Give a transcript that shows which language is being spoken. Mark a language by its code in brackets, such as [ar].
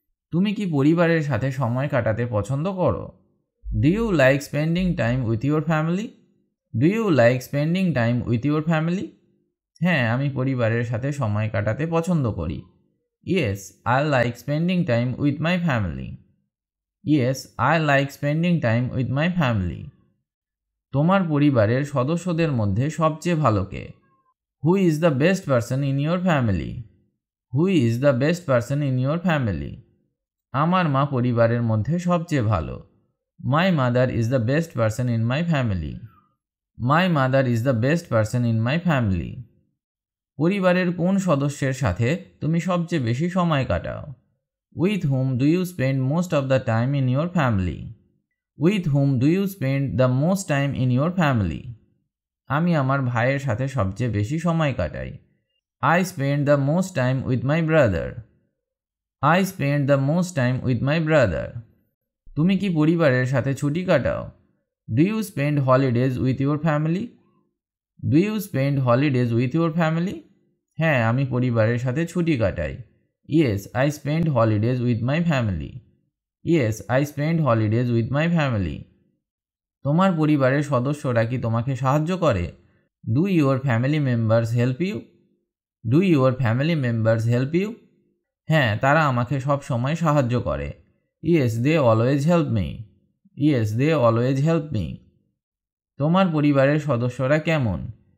[bn] তুমি কি পরিবারের সাথে সময় কাটাতে পছন্দ করো? [en] Do you like spending time with your family? Do you like spending time with your family? [bn] হ্যাঁ, আমি পরিবারের সাথে সময় কাটাতে পছন্দ করি। [en] Yes, I like spending time with my family. Yes, I like spending time with my family. [bn] তোমার পরিবারের সদস্যদের মধ্যে সবচেয়ে ভালো কে? [en] Who is the best person in your family? Who is the best person in your family? [bn] আমার মা পরিবারের মধ্যে সবচেয়ে ভালো। [en] My mother is the best person in my family. My mother is the best person in my family. [bn] পরিবারের কোন সদস্যের সাথে তুমি সবচেয়ে বেশি সময় কাটাও? [en] With whom do you spend most of the time in your family? With whom do you spend the most time in your family? [bn] আমি আমার ভাইয়ের সাথে সবচেয়ে বেশি সময় কাটাই। [en] I spend the most time with my brother. I spend the most time with my brother. [bn] তুমি কি পরিবারের সাথে ছুটি কাটাও? [en] Do you spend holidays with your family? Do you spend holidays with your family? [bn] হ্যাঁ, আমি পরিবারের সাথে ছুটি কাটাই। [en] Yes, I spend holidays with my family. Yes, I spend holidays with my family. [bn] তোমার পরিবারের সদস্যরা কি তোমাকে সাহায্য করে? [en] Do your family members help you? Do your family members help you? [bn] হ্যাঁ, তারা আমাকে সব সময় সাহায্য করে। [en] Yes, they always help me. Yes, they always help me. [bn] তোমার পরিবারের সদস্যরা কেমন?